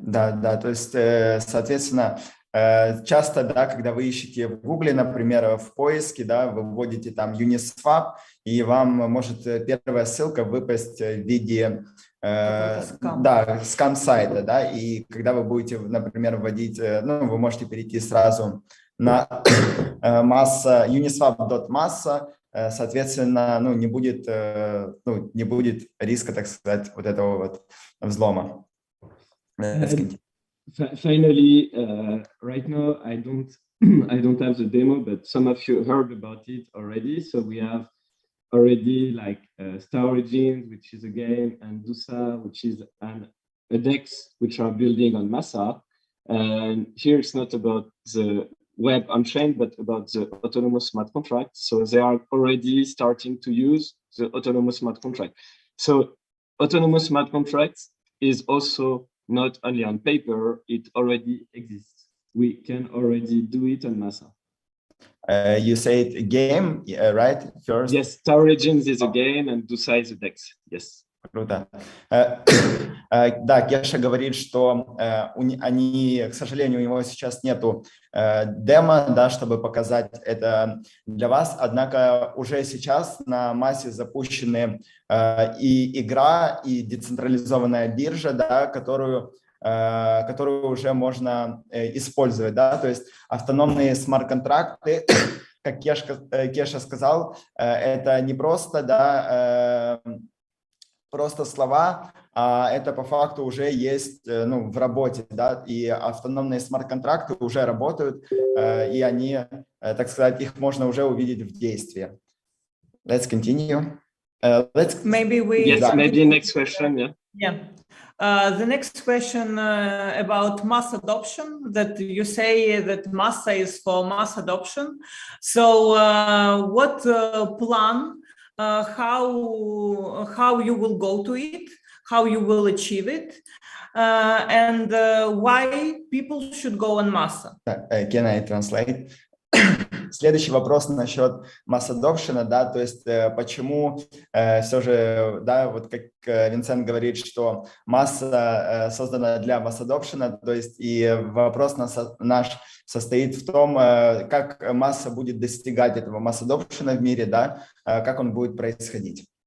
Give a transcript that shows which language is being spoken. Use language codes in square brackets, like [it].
[ru] Да, да, то есть, соответственно, часто, да, когда вы ищете в Гугле, например, в поиске, да, вы вводите там Uniswap, и вам может первая ссылка выпасть в виде да, скам-сайта, да, и когда вы будете, например, вводить, ну, вы можете перейти сразу на Massa, uniswap.massa, соответственно, ну, не будет риска, так сказать, вот этого вот взлома. [en] Finally, right now I don't have the demo, but some of you heard about it already. So we have already like Star Origins, which is a game, and Dusa, which is a DEX, which are building on Massa. And here it's not about the web on-chain, but about the autonomous smart contract. So they are already starting to use the autonomous smart contract. So autonomous smart contracts is also not only on paper, it already exists. We can already do it on Massa. You said a game, right? First. Yes, Star Origins is a game and Dusa is a DEX. Yes. [ru] Круто. Да, Кеша говорит, что они, к сожалению, у него сейчас нету демо, да, чтобы показать это для вас, однако уже сейчас на Массе запущены и игра, и децентрализованная биржа, да, которую уже можно использовать, да, то есть автономные смарт-контракты, как Кеша сказал, это не просто, да, просто слова, а это по факту уже есть, ну, в работе, да, и автономные смарт-контракты уже работают, и они, так сказать, их можно уже увидеть в действии. [en] Let's continue. Maybe we... Yes, maybe next question, yeah. Yeah. The next question about mass adoption, that you say that Massa is for mass adoption. So what plan, how you will go to it, how you will achieve it, and why people should go on Massa? Can I translate? [ru] Следующий вопрос насчет mass adoption, да, то есть почему все же, да, вот как Винсент говорит, что масса создана для mass adoption, то есть и вопрос наш состоит в том, как масса будет достигать этого mass adoption в мире, да, как он будет происходить.